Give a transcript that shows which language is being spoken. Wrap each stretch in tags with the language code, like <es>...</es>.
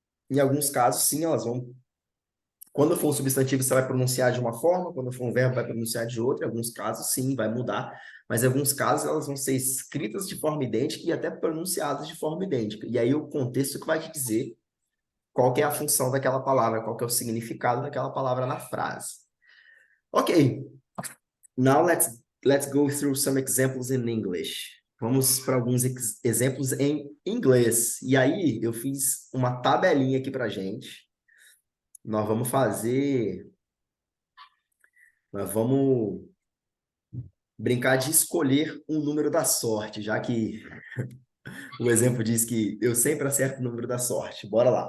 <pt>Em alguns casos, sim, elas vão. Quando for um substantivo, você vai pronunciar de uma forma, quando for um verbo, vai pronunciar de outra. Em alguns casos, sim, vai mudar, mas em alguns casos elas vão ser escritas de forma idêntica e até pronunciadas de forma idêntica. E aí o contexto que vai te dizer qual que é a função daquela palavra, qual que é o significado daquela palavra na frase.</pt> <en>Ok, now let's go through some examples in English.</en> <pt>Vamos para alguns exemplos em inglês. E aí eu fiz uma tabelinha aqui para gente. Nós vamos fazer. Nós vamos brincar de escolher um número da sorte, já que o exemplo diz que eu sempre acerto o número da sorte. Bora lá.</pt>